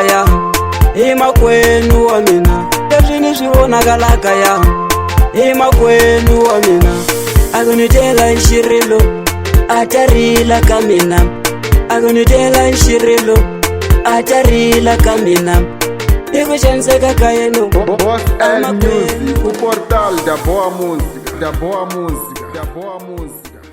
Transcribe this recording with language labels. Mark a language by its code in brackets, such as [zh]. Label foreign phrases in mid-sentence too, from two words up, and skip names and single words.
[ts] ya hi makwenu wa mina, leswi ni swi vonakalaka ya hi makwenu wa mina. A ku ni tela hi xirilo a ta rila ka mina, a ku ni tela hi xirilo a ta rila ka mina. Hi ku xaniseka ka yenu [pt] Boss L Music, o portal da Boa Música, da Boa Música, da Boa Música.